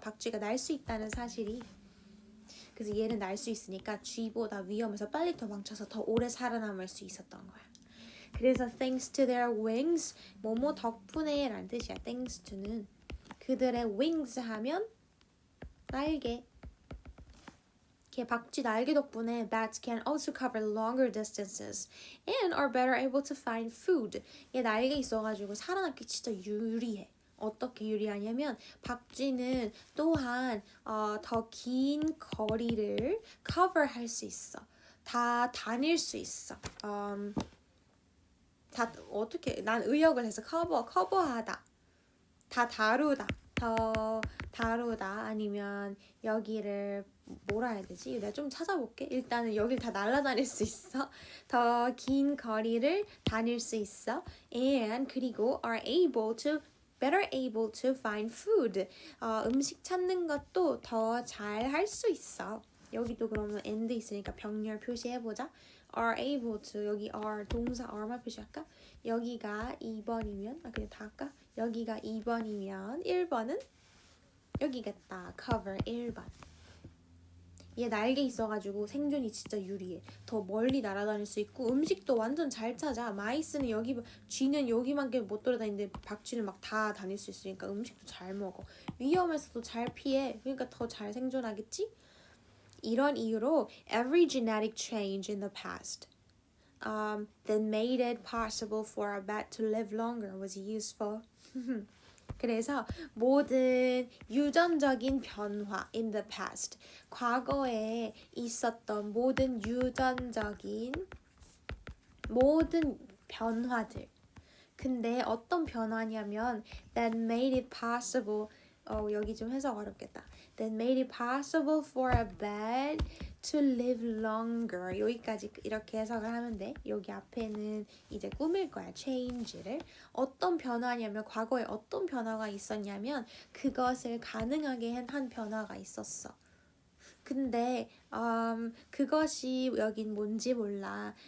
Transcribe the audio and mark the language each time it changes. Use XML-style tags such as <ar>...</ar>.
<ko>박쥐가 날 수 있다는 사실이. 그래서 얘는 날 수 있으니까 쥐보다 위험해서 빨리 도망쳐서 더 오래 살아남을 수 있었던 거야. 그래서</ko> <en>thanks to their wings</en> <ko>뭐뭐 덕분에 라는 뜻이야. thanks to는 그들의 wings 하면 날개. 박쥐 날개 덕분에</ko> <en>bats can also cover longer distances and are better able to find food.</en> <ko>얘 날개 있어가지고 살아남기 진짜 유리해. 어떻게 유리하냐면 박쥐는 또한 더 긴 거리를 cover할 수 있어. 다 다닐 수 있어. 다 어떻게 난 의역을 해서 커버하다. 다 다루다. 더 다루다 아니면 여기를 뭐라 해야 되지? 내가 좀 찾아볼게. 일단은 여길 다 날아다닐 수 있어. 더 긴 거리를 다닐 수 있어.</ko> <en>And</en> <ko>그리고</ko> <en>are able to better able to find food.</en> <ko>음식 찾는 것도 더 잘 할 수 있어. 여기도 그러면 and 있으니까 병렬 표시해보자.</ko> <en>are able to</en> <ko>여기 are 동사 are만 표시할까? 여기가 2번이면 그냥 다 할까? 여기가 2번이면 1번은 여기겠다. cover 1번. 얘 날개 있어가지고 생존이 진짜 유리해. 더 멀리 날아다닐 수 있고 음식도 완전 잘 찾아. 마이스는 여기, 쥐는 여기만큼 못 돌아다니는데 박쥐는 막 다 다닐 수 있으니까 음식도 잘 먹어. 위험에서도 잘 피해. 그러니까 더 잘 생존하겠지? 이런 이유로</ko> <en>every genetic change in the past that made it possible for a bat to live longer was useful.</en> <ko>그래서 모든 유전적인 변화</ko> <en>in the past,</en> <ko>과거에 있었던 모든 유전적인 모든 변화들. 근데 어떤 변화냐면</ko> <en>that made it possible.</en> <ko>여기 좀 해석 어렵겠다.</ko> <en>That made it possible for a bat to live longer.</en> <ko>여기까지 이렇게 해석을 하면 돼. 여기 앞에는 이제 꾸밀 거야. change를. 어떤 변화냐면 과거에 어떤 변화가 있었냐면 그것을 가능하게 한 변화가 있었어. 근데 그것이 여긴 뭔지 몰라.</ko>